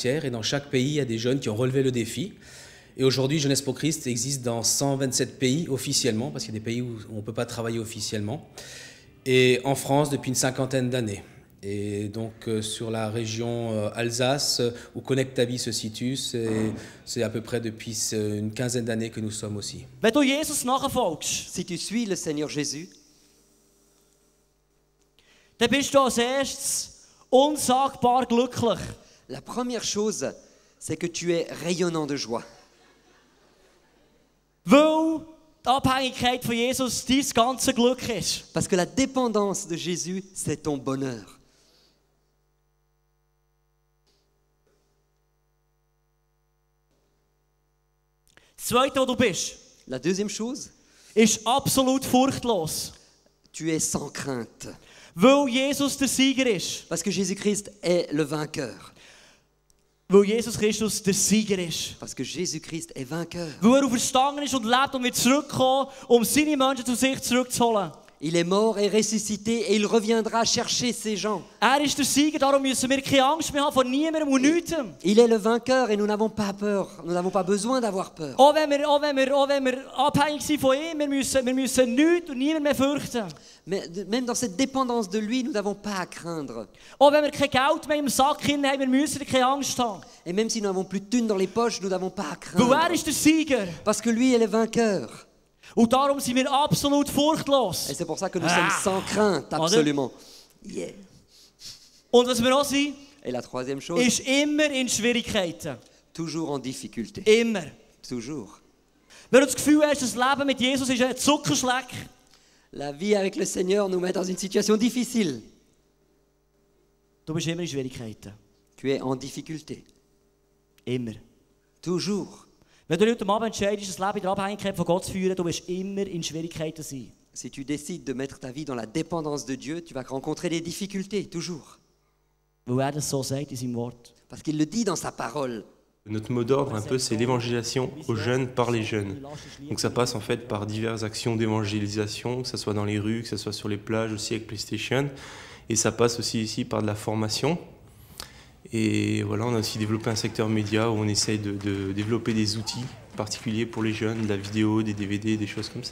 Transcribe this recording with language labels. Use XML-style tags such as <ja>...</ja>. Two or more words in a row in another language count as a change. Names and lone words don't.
<fr>Et dans chaque pays, il y a des jeunes qui ont relevé le défi. Et aujourd'hui, Jeunesse pour Christ existe dans 127 pays officiellement, parce qu'il y a des pays où on ne peut pas travailler officiellement. Et en France depuis une 50aine d'années. Et donc sur la région Alsace, où Connect ta vie se situe, c'est à peu près depuis une 15aine d'années que nous sommes aussi. Si tu suis le Seigneur Jésus,</fr> <de>dann bist du als erstes unsagbar glücklich.</de> <fr>La première chose, c'est que tu es rayonnant de joie.</fr> <de>Weil die Abhängigkeit von Jesus dein ganze Glück ist.</de> <fr>Parce que la dépendance de Jésus, c'est ton bonheur.</fr> <de>Das Zweite, wo du bist,</de> <fr>la deuxième chose,</fr> <de>ist absolut furchtlos.</de> <fr>Tu es sans crainte.</fr> <de>Weil Jesus der Sieger ist.</de> <fr>Parce que Jésus-Christ est le vainqueur.</fr> <de>Weil Jesus Christus der Sieger ist.</de> <fr>Parce que Jésus-Christ est vainqueur.</fr> <de>Weil auferstanden ist und lebt und wird zurückkommen, seine Menschen zu sich zurückzuholen.</de> <fr>Il est mort et ressuscité et il reviendra chercher ces gens.</fr> <de>Ist der Sieger, darum müssen wir keine Angst mehr haben vor niemandem und nichts.</de> <fr>Il est le vainqueur et nous n'avons pas peur. Nous n'avons pas besoin d'avoir peur.</fr> <de>Auch wenn wir abhängig sind von ihm, wir müssen nichts und niemand mehr fürchten.</de> <fr>Mais même dans cette dépendance de lui, nous n'avons pas à craindre.</fr> <de>Auch wenn wir kein Geld mehr im Sack haben, wir müssen keine Angst haben.</de> <fr>Et même si nous n'avons plus de thunes dans les poches, nous n'avons pas à craindre.</fr> <de>Weil ist der Sieger.</de> <fr>Parce que lui est le vainqueur.</fr> <de>Und darum sind wir absolut furchtlos.</de> <fr>Et c'est pour ça que nous sommes sans crainte, absolument. Yeah.</fr> <de>Und was wir auch sind,</de> <fr>Et la troisième chose,</fr> <de>ist immer in Schwierigkeiten.</de> <fr>toujours en difficulté.</fr> <de>Immer.</de> <fr>Toujours.</fr> <de>Wenn du das Gefühl hast, das Leben mit Jesus ist ein Zuckerschleck,</de> <fr>La vie avec le Seigneur nous met dans une situation difficile.</fr> <de>du bist immer in Schwierigkeiten.</de> <fr>Tu es en difficulté.</fr> <de>Immer.</de> <fr>Toujours.</fr> <de>Wenn du heute Abend entscheidest, das Leben in der Abhängigkeit von Gott zu führen, du wirst immer in Schwierigkeiten sein.</de> <fr>Si tu décides de mettre ta vie dans la dépendance de Dieu, tu vas rencontrer des difficultés, toujours.</fr> <de>Weil das so sagt in seinem Wort.</de> <fr>Parce qu'il le dit dans sa parole. Notre mot d'ordre, un peu, c'est l'évangélisation aux jeunes par les jeunes. Donc ça passe en fait par diverses actions d'évangélisation, que ce soit dans les rues, que ce soit sur les plages, aussi avec PlayStation. Et ça passe aussi ici par de la formation. Et voilà, on a aussi développé un secteur média où on essaye de développer des outils particuliers pour les jeunes, de la vidéo, des DVD, des choses comme ça.</fr>